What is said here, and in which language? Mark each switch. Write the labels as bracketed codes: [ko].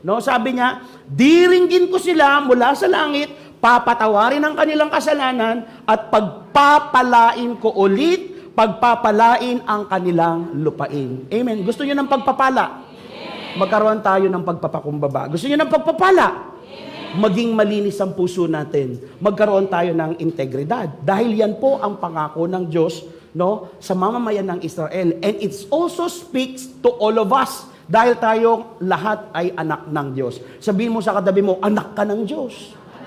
[tl] Sabi niya, diringgin ko sila mula sa langit, papatawarin ang kanilang kasalanan, at pagpapalain ko ulit, pagpapalain ang kanilang lupain. Amen. Gusto niyo ng pagpapala? Amen. Magkaroon tayo ng pagpapakumbaba. Gusto niyo ng pagpapala? Amen. Maging malinis ang puso natin. Magkaroon tayo ng integridad. Dahil yan po ang pangako ng Diyos, sa mamamayan ng Israel. [en] And it also speaks to all of us. [tl] Dahil tayo lahat ay anak ng Diyos. Sabihin mo sa katabi mo, anak ka ng Diyos.